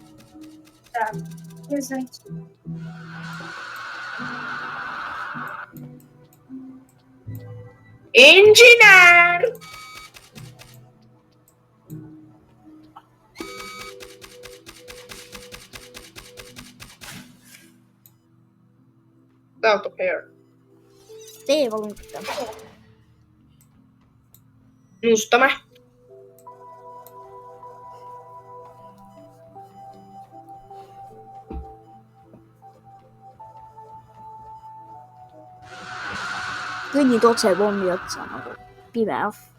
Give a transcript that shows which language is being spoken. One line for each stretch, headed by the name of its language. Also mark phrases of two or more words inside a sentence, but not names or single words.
Estonian: Inžinér!
English: Out of here.
Estonian: Tee palun seda. Nõustame. Kõnnid otse pommi otsa nagu pime ahv.